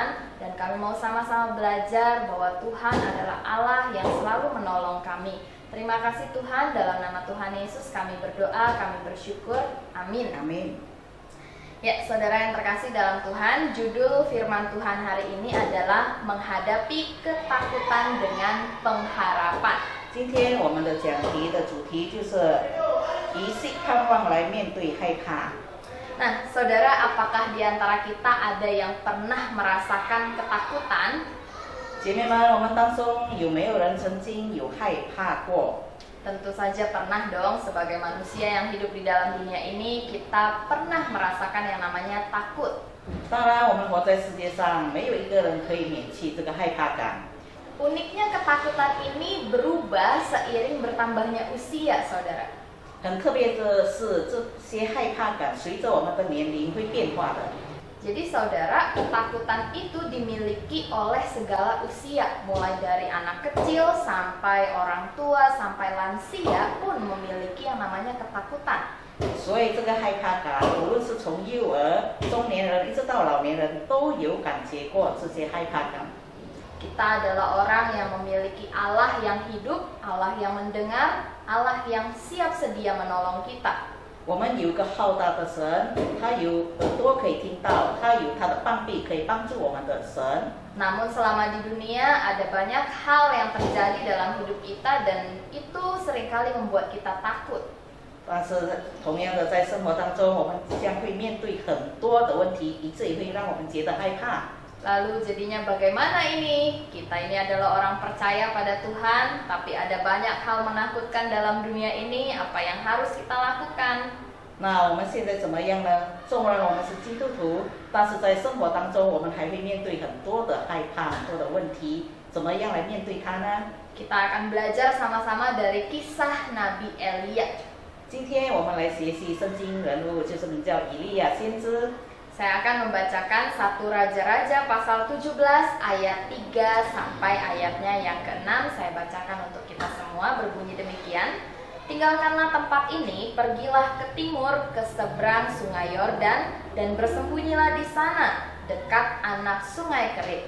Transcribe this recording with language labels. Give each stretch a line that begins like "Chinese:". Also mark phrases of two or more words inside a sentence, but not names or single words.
Indonesian: Dan kami mau sama-sama belajar bahwa Tuhan adalah Allah yang selalu menolong kami. Terima kasih Tuhan, dalam nama Tuhan Yesus kami berdoa, kami bersyukur. Amin. Amin。 Ya, saudara yang terkasih dalam Tuhan, judul firman Tuhan hari ini adalah menghadapi ketakutan dengan pengharapan.
Chinese: 今天我们的讲题的主题就是以信盼望来面对害怕。
Indonesian: Nah, saudara, apakah di antara kita ada yang pernah merasakan ketakutan?
Chinese: 姐妹们，我们当中有没有人曾经有害怕过？
Indonesian: Tentu saja pernah dong, sebagai manusia yang hidup di dalam dunia ini, kita pernah merasakan yang namanya takut.
Chinese: 当然，我们活在世界上，没有一个人可以免去这个害怕感。
Indonesian: Uniknya ketakutan ini berubah seiring bertambahnya usia, saudara.
Chinese: 很特别的是，这些害怕感随着我们的年龄会变化的。
Indonesian: Jadi saudara, ketakutan itu dimiliki oleh segala usia, mulai dari anak kecil sampai orang tua sampai lansia pun memiliki yang namanya ketakutan.
Chinese: 所以这个害怕感，无论是从幼儿、中年人一直到老年人，都有感觉过这些害怕感。
Indonesian: Kita adalah orang yang memiliki Allah yang hidup, Allah yang mendengar, Allah yang siap sedia menolong kita.
Chinese: 我们有一个浩大的神，他有耳朵可以听到，他有他的膀臂可以帮助我们的神。
Indonesian: Namun selama di dunia ada banyak hal yang terjadi dalam hidup kita dan itu seringkali membuat kita takut.
Chinese: 但是同样的，在生活当中，我们将会面对很多的问题，以至于会让我们觉得害怕。
Indonesian: Lalu jadinya bagaimana ini? Kita ini adalah orang percaya pada Tuhan, tapi ada banyak hal menakutkan dalam dunia ini. Apa yang harus kita lakukan?
Chinese: 那我们现在怎么样呢？纵然我们是基督徒，但是在生活当中，我们还会面对很多的害怕、很多的问题，怎么样来面对它呢？
Indonesian: Kita akan belajar sama-sama dari kisah Nabi Elia.
Chinese: 今天我们来学习圣经人物，就是名叫以利亚先知。
Indonesian: Saya akan membacakan 1 Raja-Raja pasal 17 ayat 3 sampai ayatnya yang ke-6. Saya bacakan untuk kita semua, berbunyi demikian. Tinggalkanlah tempat ini, pergilah ke timur, ke seberang sungai Yordan, dan bersembunyilah di sana, dekat anak sungai Kerit.